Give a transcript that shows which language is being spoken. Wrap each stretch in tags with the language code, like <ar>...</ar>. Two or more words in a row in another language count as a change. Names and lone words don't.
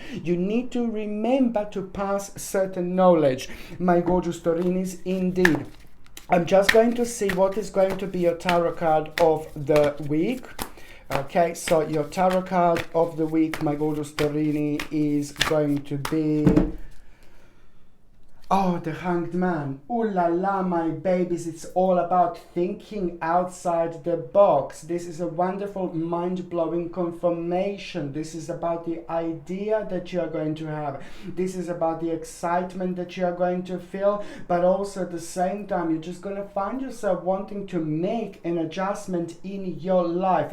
<en>You need to remember to pass certain knowledge, my gorgeous Taurinis, indeed. I'm just going to see what is going to be your tarot card of the week. Okay, so your tarot card of the week, my gorgeous Taurini, is going to be... oh, the Hanged Man. Ooh la la, my babies. It's all about thinking outside the box. This is a wonderful, mind-blowing confirmation. This is about the idea that you are going to have. This is about the excitement that you are going to feel, but also at the same time, you're just going to find yourself wanting to make an adjustment in your life.</en>